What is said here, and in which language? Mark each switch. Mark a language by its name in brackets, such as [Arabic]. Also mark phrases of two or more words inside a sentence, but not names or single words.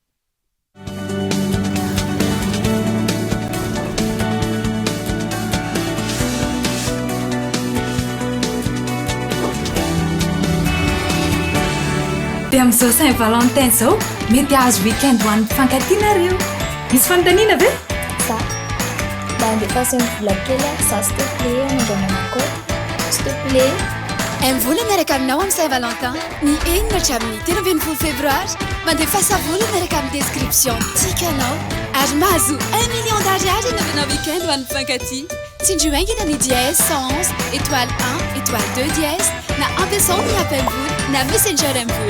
[Malagasy] Dia amin'izao Saint-Valentin zao mety azo weekend ho an'ny mpifankatianareo. Misy fanontaniana ve? Za mba andefa ny vola kely za [French] s'il te plaît [Malagasy] mandramanako [French] s'il te plaît. [Malagasy] Vola miaraka aminao amin'ny Saint-Valentin ny enina hatramin'ny 13 févroary mandefasa vola miaraka amin'ny description tikanao ary mahazo 1 [French] million d'ariary [Malagasy] ianao weekend ho an'ny mpifankatia. Tsindrio haingana ny dièse 111 étoile 1 étoile 2 dièse na ampiasao ny appel vola na messenger vola.